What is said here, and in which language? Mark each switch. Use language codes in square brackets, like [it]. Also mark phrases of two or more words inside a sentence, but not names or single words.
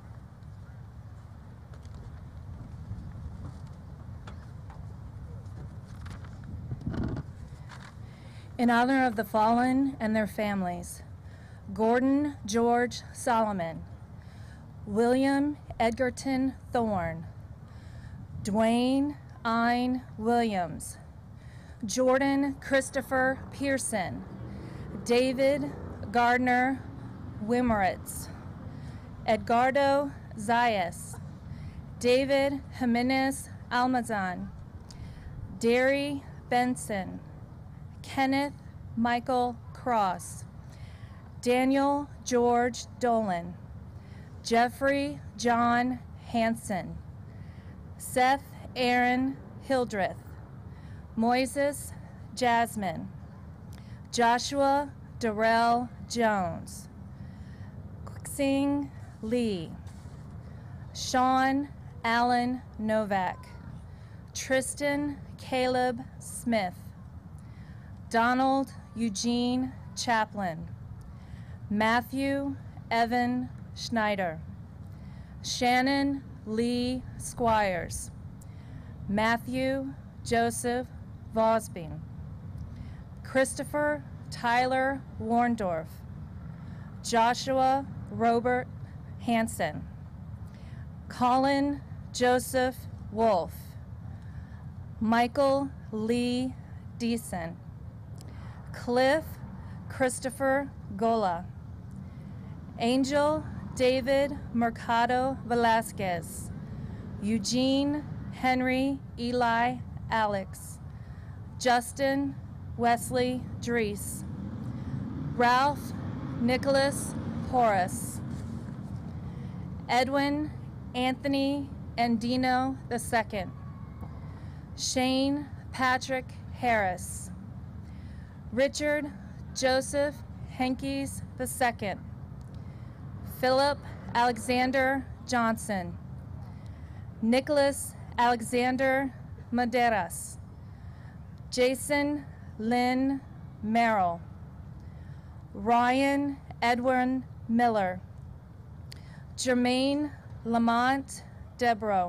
[en] In honor of the fallen and their families, Gordon George Solomon, William Edgerton Thorne, Dwayne Ine Williams, Jordan Christopher Pearson, David Gardner Wimmeritz, Edgardo Zayas, David Jimenez Almazan, Derry Benson, Kenneth Michael Cross, Daniel George Dolan, Jeffrey John Hansen, Seth Aaron Hildreth, Moises Jasmine, Joshua Darrell Jones, Sing Lee, Sean Allen Novak, Tristan Caleb Smith, Donald Eugene Chaplin, Matthew Evan Schneider, Shannon Lee Squires, Matthew Joseph Vosbing, Christopher Tyler Warndorf, Joshua Robert Hansen, Colin Joseph Wolf, Michael Lee Deason, Cliff Christopher Gola, Angel David Mercado Velasquez, Eugene Henry Eli Alex, Justin Wesley Dries, Ralph Nicholas Porras, Edwin Anthony Andino II, Shane Patrick Harris, Richard Joseph Henkes II, Philip Alexander Johnson, Nicholas Alexander Maderas, Jason Lynn Merrill, Ryan Edwin Miller, Jermaine Lamont Debro,